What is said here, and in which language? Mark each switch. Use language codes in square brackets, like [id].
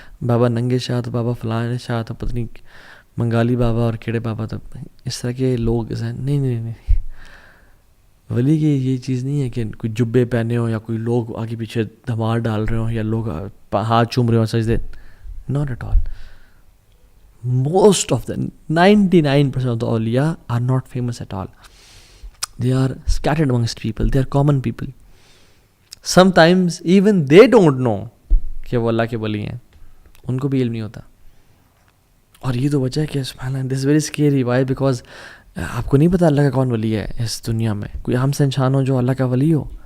[ur] بابا ننگے شاہ تو بابا فلاں شاہ تو پتہ نہیں منگالی بابا اور کیڑے بابا، تو اس طرح کے لوگ نہیں. ولی کی یہ چیز نہیں ہے کہ کوئی جبے پہنے ہوں یا کوئی لوگ آگے پیچھے دھمار ڈال رہے ہوں یا لوگ ہاتھ چوم رہے ہوں سجدے. [en] Not at all. Most of the 99% of the awliya are not famous at all. They are scattered amongst people. They are common people. [ur] Sometimes even they don't know کہ وہ اللہ کے ولی ہیں، ان کو بھی علم نہیں ہوتا. اور یہ تو وجہ ہے کہ سبحان اللہ، this is very scary. [en] Why? [ur] Because آپ کو نہیں پتا اللہ کا کون ولی ہے اس دنیا میں. کوئی ہم سے انسان ہو جو اللہ کا ولی ہو،